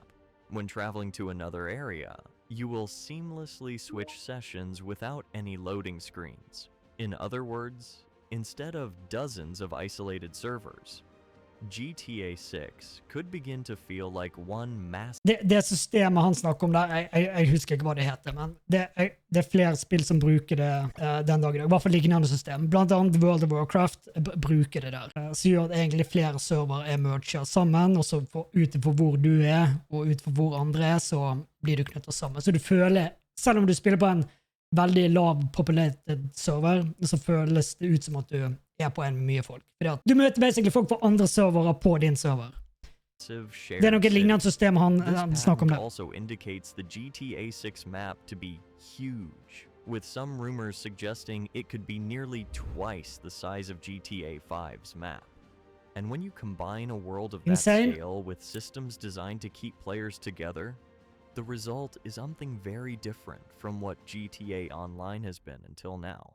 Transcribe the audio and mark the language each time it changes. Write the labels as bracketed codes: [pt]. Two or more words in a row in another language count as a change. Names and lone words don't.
[en] When traveling to another area, you will seamlessly switch sessions without any loading screens. In other words, instead of dozens of isolated servers, GTA 6 could begin to feel like one mass... [no] Det systemet han snakker om der, jeg husker ikke hva det heter, men det er flere spill som bruker det den dagen. I hvert fall lignende system. Blant annet World of Warcraft bruker det der. Så gjør det egentlig flere server er merget sammen, og så utenfor hvor du er, og utenfor hvor andre er, så blir du knyttet sammen. Så du føler, selv om du spiller på en veldig lav populated server, så føles det ut som at du er på en mye folk. Du møter basically folk på andre servere på din server. Det er noe lignende system han snakker om det. [en] Also indicates the GTA 6 map to be huge, with some rumors suggesting it could be nearly twice the size of GTA 5's map. And when you combine a world of that scale with systems designed to keep players together, the result is something very different from what GTA Online has been until now.